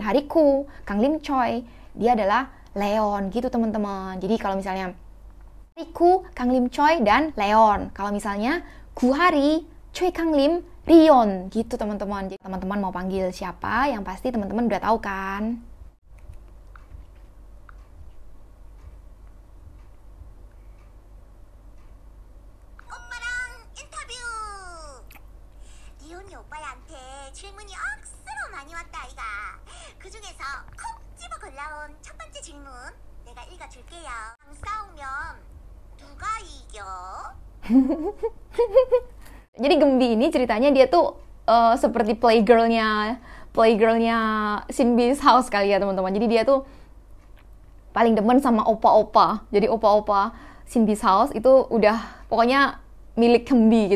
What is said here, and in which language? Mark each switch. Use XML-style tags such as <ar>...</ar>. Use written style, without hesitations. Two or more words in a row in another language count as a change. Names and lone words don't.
<id>Hariku, Kang Lim Choi, dia adalah Leon gitu teman-teman. Jadi kalau misalnya Hariku, Kang Lim Choi, dan Leon. Kalau misalnya Guhari, Choi Kang Lim, Rion gitu teman-teman. Jadi teman-teman mau panggil siapa, yang pasti teman-teman udah tahu kan.</id> <ko>질문이 억수로 많이 왔다 아이가. 그중에서 콕 집어 골라온 첫 번째 질문 내가 읽어줄게요. 싸우면 누가 이겨?</ko> <id>Jadi Gembi ini ceritanya dia tuh seperti playgirlnya Sinbi's House kali ya teman-teman. Jadi dia tuh paling demen sama opa-opa. Jadi opa-opa Sinbi's House itu udah pokoknya milik Gembi gitu.</id>